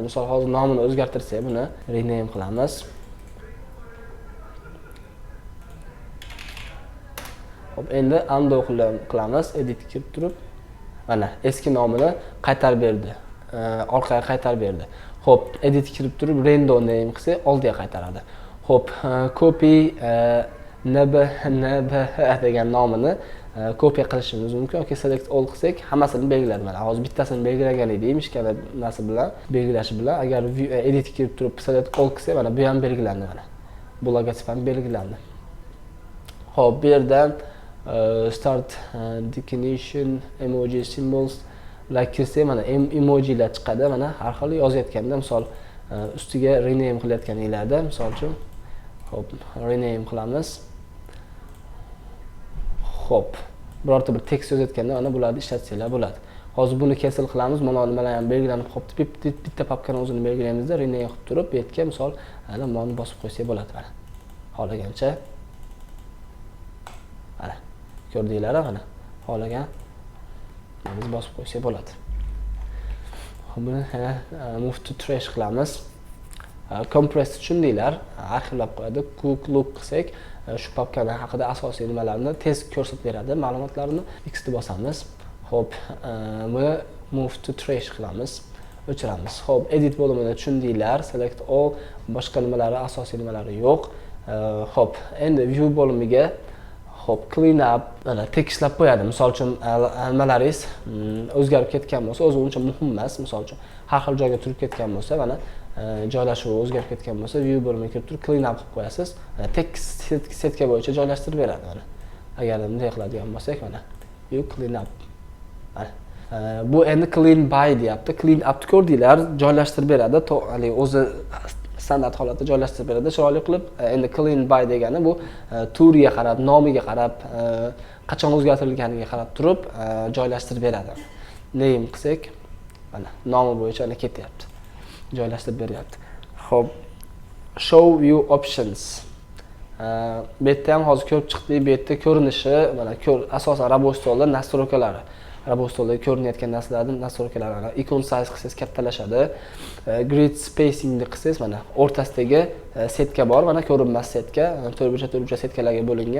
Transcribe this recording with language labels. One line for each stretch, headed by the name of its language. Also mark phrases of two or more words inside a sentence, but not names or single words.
Uzbek: Misol hozir nomini o'zgartirsak, buni rename qilamiz. Xo'p, endi undo qilamiz, edit kirib turib, mana eski nomini qaytarib berdi. Orqaga qaytarib berdi. Xo'p, edit kirib turib, rendo name qilsa, oldiga qaytaradi. Xo'p, copy nb degan nomini copy qilishimiz mumkin yoki
English: select all
Uzbek: qilsak, hammasini belgiladi. Mana hozir bittasini belgilagan edik, mishkana narsa bilan belgilashi bilan, agar edit kirib turib
English: select all
Uzbek: qilsak, mana bu ham belgilandi mana. Bu logotip ham belgilandi. Xo'p, bu yerdan
English: start declination emoji symbols like
Uzbek: kirsa mana emojilar chiqadi. Mana har xil yozayotganda, misol ustiga rename qilayotganinglarda, misol uchun xo'p, rename qilamiz. Xo'p, birorta bir tekst yozayotganda mana bularni ishlatsanglar bo'ladi. Hozir buni cancel qilamiz. Mana nimalar ham belgilanib qopti. Bitta papkani o'zini belgilaymizda, rename qilib turib, bu yerga misol mana buni bosib qo'ysak bo'ladi mana. Xohlagancha. Mana ko'rdinglar mana. Xohlagan biz bosib qo'ysak bo'ladi. Buni
English: move to trash
Uzbek: qilamiz. Compress tushundinglar, arxivlab qo'yadi.
English: Quick look
Uzbek: qilsak, shu papkani haqida asosiy nimalarni tez ko'rsatib beradi, ma'lumotlarni. X ni bosamiz. Xo'p, buni
English: move to trash
Uzbek: qilamiz. O'chiramiz. Xo'p, edit bo'limini tushundinglar.
English: Select all,
Uzbek: boshqa nimalari, asosiy nimalari yo'q. Xo'p, endi view bo'limiga xo'p,
English: clean up
Uzbek: mana tekislab qo'yadi. Misol uchun nimalaringiz o'zgarib ketgan bo'lsa, o'zi uncha muhim emas. Misol uchun har xil joyga turib ketgan bo'lsa, mana joylashuvi o'zgarib ketgan bo'lsa, view bo'limiga kirib turib
English: clean up
Uzbek: qilib qo'yasiz. Tekst setka bo'yicha joylashtirib beradi mana. Agar bunday qiladigan bo'lsak, mana
English: view clean up.
Uzbek: Bu endi
English: clean by
Uzbek: deyapti.
English: Clean up
Uzbek: ko'rdinglar, joylashtirib beradi. Hali o'zi standart holatda joylashtirib beradi, chiroyli qilib. Endi
English: clean by
Uzbek: degani bu turiga qarab, nomiga qarab, qachon o'zgartirilganiga qarab turib joylashtirib beradi. Name qilsak, mana nomi bo'yicha ana ketyapti. Joylashtirib beryapti. Xo'p,
English: show view options.
Uzbek: Bu yerda ham hozir ko'rib chiqdik, bu yerda ko'rinishi, mana asosan rabo stolda nastroykalari. robostolda ko'rinayotgan narsalarni nastroykalarni
English: icon size
Uzbek: qilsangiz kattalashadi.
English: Grid spacingni
Uzbek: qilsangiz mana o'rtasidagi setka bor, mana ko'rinmas setka, to'rtburchak setkalarga bo'lingan.